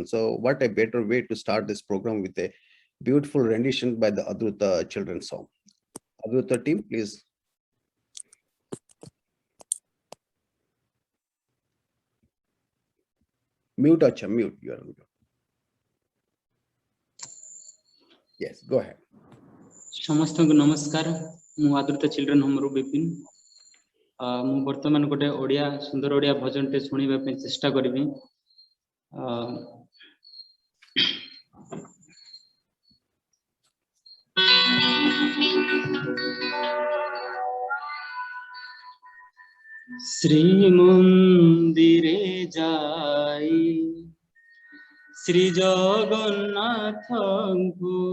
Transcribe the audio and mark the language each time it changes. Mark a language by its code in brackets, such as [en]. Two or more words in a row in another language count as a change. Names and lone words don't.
[en] So what a better way to start this program with a beautiful rendition by the Adruta Children's Home. Adruta team, please. Mute, Acha, mute. You are mute. Yes, go ahead. [or] ସମସ୍ତଙ୍କୁ ନମସ୍କାର ମୁଁ ଆଦୃତ ଚିଲ୍ଡ୍ରେନ ହୋମ ରୁ ବିପିନ ମୁଁ ବର୍ତ୍ତମାନ ଗୋଟେ ଓଡ଼ିଆ ସୁନ୍ଦର ଓଡ଼ିଆ ଭଜନ ଟେ ଶୁଣିବା ପାଇଁ ଚେଷ୍ଟା କରିବି ଶ୍ରୀ ମନ୍ଦିରେ ଯାଇ ଶ୍ରୀ ଜଗନ୍ନାଥ କୁ